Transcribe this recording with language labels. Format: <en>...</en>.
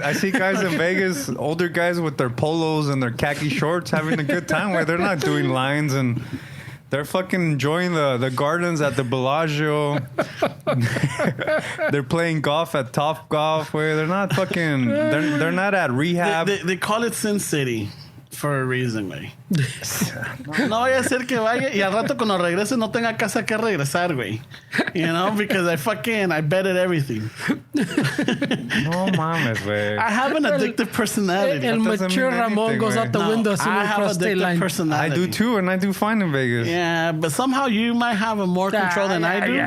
<en>I see guys in Vegas, older guys with their polos and their khaki shorts having a good time where they're not doing lines and they're fucking enjoying the gardens at the Bellagio. They're playing golf at Top Golf, where they're not fucking, they're not at rehab. They call it Sin City. For a reason, güey.</en> <es>No vaya a ser que vaya y al rato cuando regrese no tenga casa que regresar, güey.</es> <en>You know, because I betted everything.</en> <es>No mames, güey.</es> <en>I have an addictive personality. El mature Ramon goes out the window as soon as across state line. I do too, and I do fine in Vegas. Yeah, but somehow you might have a more control than I do.</en>